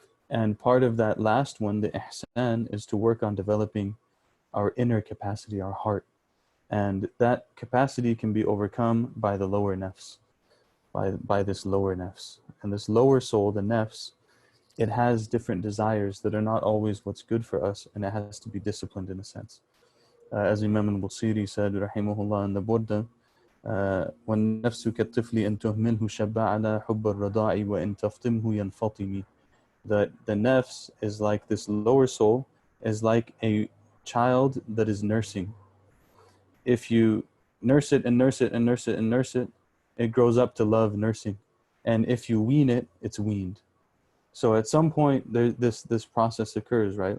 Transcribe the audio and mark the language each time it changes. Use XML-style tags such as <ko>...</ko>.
<en>And part of that last one, the Ihsan, is to work on developing our inner capacity, our heart. And that capacity can be overcome by the lower nafs, by this lower nafs. And this lower soul, the nafs, it has different desires that are not always what's good for us, and it has to be disciplined in a sense. As Imam al-Busiri said, rahimahullah, in the Burda,</en> <ar>وَالنَّفْسُ كَالطِّفْلِ إِن تُهْمِلْهُ شَبَّ عَلَى حُبِّ الرَّضَاعِ وَإِن تَفْطِمْهُ يَنْفَطِمِ.</ar> <en>That the nafs is like this lower soul, is like a child that is nursing. If you nurse it and nurse it and nurse it and nurse it, it grows up to love nursing. And if you wean it, it's weaned. So at some point, this process occurs, right?</en>